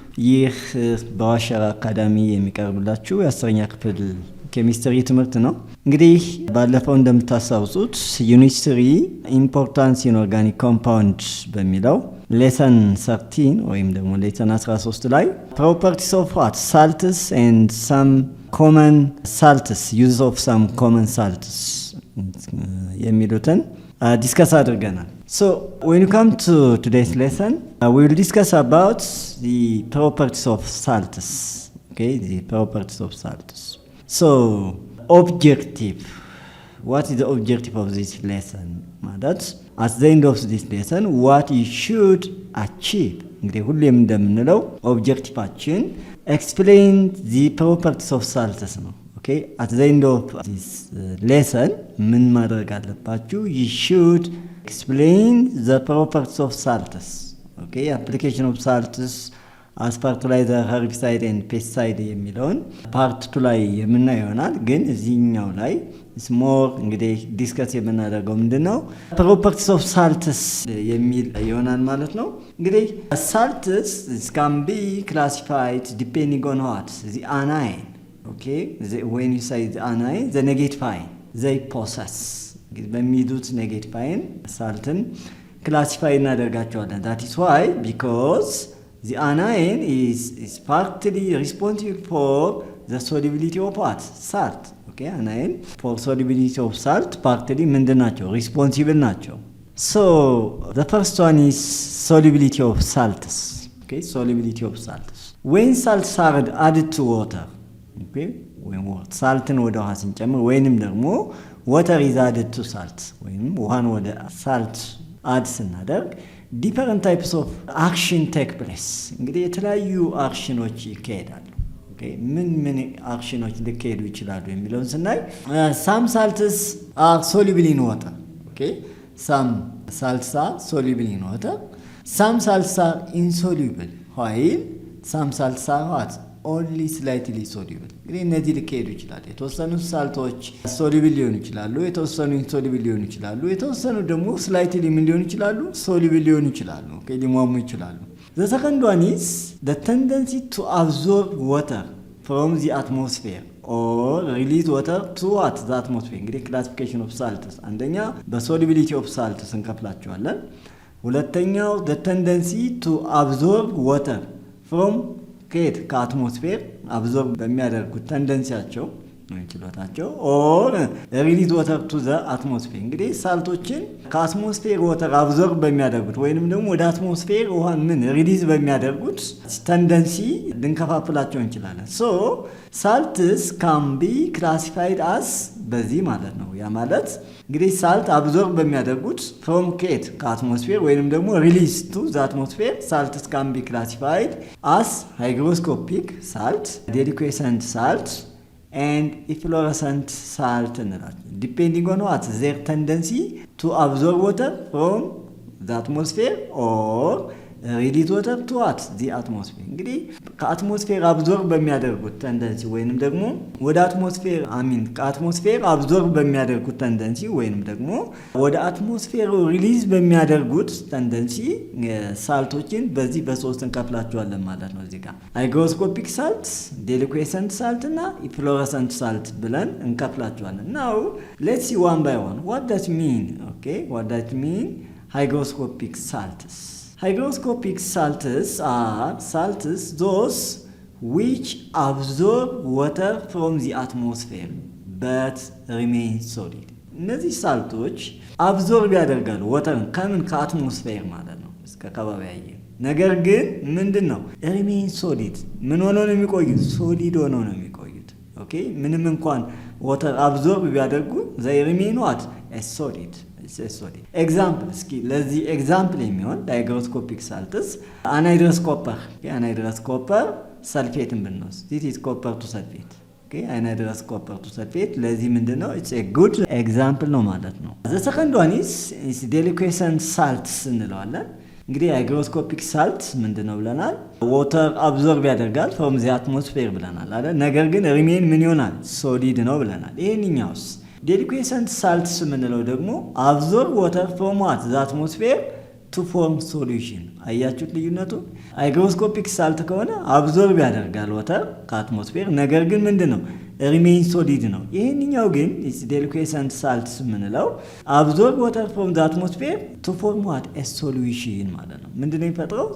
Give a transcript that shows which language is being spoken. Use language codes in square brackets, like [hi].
[am] ይህ በዋሸራ አካዳሚ የሚቀርብላችሁ የ10ኛ ክፍል ኬሚስትሪ ትምህርት ነው። እንግዲህ ባለፈው እንደምታስታውሱት ዩኒት 3 [en] ኢምፖርታንስ ኢን ኦርጋኒክ ኮምፓውንድ [am] በሚለው ሌሰን 13 ወይም ደግሞ ሌሰን 13 ላይ [en] ፕሮፐርቲስ ኦፍ ዋት ሳልትስ ኤንድ ሰም ኮመን ሳልትስ [am] ዩዝ ኦፍ ሰም ኮመን ሳልትስ የሚሉትን discuss አድርገናል. [en] So when you come to today's lesson, we will discuss about the properties of salts. Okay, the properties of salts. So objective. What is the objective of this lesson? That's at the end of this lesson, what you should achieve. [am] እንግዲህ ሁሌም እንደምንለው ኦብጀክቲቫችን [en] explain the properties of salts [am] ነው. [en] Okay, at the end of this lesson, [am] ምን ማድረግ አለባችሁ? [en] You should explain the properties of salts. Okay, application of salts as fertilizer, herbicide and pesticide [am] የሚለውን ፓርት 2 ላይ የምናየው ይሆናል። ግን እዚህኛው ላይ [en] is more [am] እንግዲህ ዲስከስ የምናደርገው ምንድነው? [en] properties of salts [am] የሚል ይሆናል ማለት ነው። እንግዲህ [en] salts can be classified depending on what? The anion. Okay, when you say the anion, the negative ion, they possess. [am] በሚዱት negative ion saltin classify እናደርጋቸዋለን. [en] That is why, because the anion is partly responsible for the solubility of what? Salt. Okay, anion for solubility of salt partly [am] ምንድን ናቸው? Responsible ናቸው. [en] So the first one is solubility of salts. Okay, solubility of salts. When salts are added to water, okay, when saltin [am] ወደ ውሃ ስንጨምር ወይንም ደግሞ [en] water is added to salt [am] ወይንም ውሃን ወደ [en] salt add [am] ስናደርግ [en] different types of action take place. [am] እንግዲህ የተለያዩ አክሽኖች ይካሄዳሉ። okay, ምን አክሽኖች ሊካሄዱ ይችላሉ የሚለውን ስናይ [en] some salts are soluble in water. Okay, some salts are soluble in water, some salts are insoluble, while some salts are what? Only slightly soluble. [am] እንግዲህ እነዚህ ሊካሄዱ ይችላሉ። የተወሰኑ ሳልቶች soluble ሊሆኑ ይችላሉ፣ የተወሰኑ insoluble ሊሆኑ ይችላሉ፣ የተወሰኑ ደግሞ slightly ምን ሊሆኑ ይችላሉ? soluble ሊሆኑ ይችላሉ። okay, ሊሟሙ ይችላሉ። [en] The second one is the tendency to absorb water from the atmosphere or release water to what? The atmosphere. [am] እንግዲህ classification of salts አንደኛ በsolubility of salts እንከፍላቸዋለን። ሁለተኛው [en] the tendency to absorb water from [am] ከአትሞስፌር አብዞርብ በሚያደርጉት ተንደንሲያቸው ነው ችሎታቸው [en] ኦር ሪሊዝ ወተር ቱ ዘ አትሞስፌር። [am] እንግዲህ ሳልቶችን ከአትሞስፌር ወተር አብዞርብ በሚያደርጉት ወይንም ደግሞ ወደ አትሞስፌር ውሃን ምን ሪሊዝ በሚያደርጉት ተንደንሲ ልንከፋፍላቸው እንችላለን። ሶ [en] ሳልትስ ካን ቢ ክላሲፋይድ አስ [am] በዚህ ማለት ነው። ያ ማለት እንግዲህ [en] ሳልት አብዞርብ [am] በሚያደርጉት [en] ፍሮም ኬት [am] ከአትሞስፌር ወይንም ደግሞ [en] ሪሊዝ ቱ ዘ አትሞስፌር ሳልትስ ካን ቢ ክላሲፋይድ አስ ሃይግሮስኮፒክ ሳልት፣ ዴሊኩዌሰንት ሳልት and efflorescent salt depending on what? Their tendency to absorb water from the atmosphere or release water to what? The atmosphere. [am] እንግዲህ ከአትሞስፌር አብዞርብ በሚያደርጉት ተንደንሲ ወይንም ደግሞ ወደ አትሞስፌር ከአትሞስፌር አብዞርብ በሚያደርጉት ተንደንሲ ወይንም ደግሞ ወደ አትሞስፌር ሪሊዝ በሚያደርጉት ተንደንሲ ሳልቶችን በዚህ በሶስት እንከፍላቸዋለን ማለት ነው። እዚህ ጋር ሃይግሮስኮፒክ ሳልት፣ ዴሊኩዌሰንት ሳልት እና ኢፍሎረሰንት ሳልት ብለን እንከፍላቸዋለን። [en] now let's see one by one what does mean. Okay, what does mean hygroscopic salts? Hygroscopic salts are salts those which absorb water from the atmosphere but remain solid. [am] እነዚህ ሳልቶች አብዞርብ ያደርጋሉ ወተርን ከምን ከአትሞስፌር ማለት ነው እስከ ከባቢ አየር። ነገር ግን ምንድነው [en] remain solid [am] ምን ሆነው ነው የሚቆዩት? ሶሊድ ሆነው ነው የሚቆዩት። ኦኬ ምንም እንኳን ወተር አብዞርብ ቢያደርጉ [en] they remain what? as solid. [am] ኤግዛምፕል እስኪ ለዚህ ኤግዛምፕል የሚሆን ሃይግሮስኮፒክ ሳልትስ አንሃይድረስ ኮፐር አንሃይድረስ ኮፐር ሰልፌትን ብንወስድ [en] this is copper to sulfate. okay, anhydrous copper to sulfate [am] ለዚህ ምንድነው [en] it's a good example [am] ነው ማለት ነው። [en] the second one is deliquescent salts [am] እንለዋለን። እንግዲህ ሃይግሮስኮፒክ ሳልት ምንድነው ብለናል? ዋተር አብዞርብ ያደርጋል [en] from the atmosphere [am] ብለናል አይደል? ነገር ግን ሪሜን ምን ይሆናል? ሶሊድ ነው ብለናል። ይሄንኛውስ [en] ዴሊኩዌሰንት ሳልትስ የምንለው ደግሞ አብዞርብ ዋተር ፍሮም ዋት ዘ አትሞስፌር ቱ ፎርም ሶሉሽን። [am] አያችሁት ልዩነቱ? ሃይግሮስኮፒክ ሳልት ከሆነ አብዞርብ ያደርጋል ወተር ከአትሞስፌር፣ ነገር ግን ምንድን ነው ሪሜይን ሶሊድ ነው። ይህንኛው ግን ዴሊኩዌሰንት ሳልትስ የምንለው [en] አብዞርብ ዋተር ፍሮም ዘ አትሞስፌር ቱ ፎርም ዋት ኤ ሶሉሽን [am] ማለት ነው። ምንድን ነው የሚፈጥረው?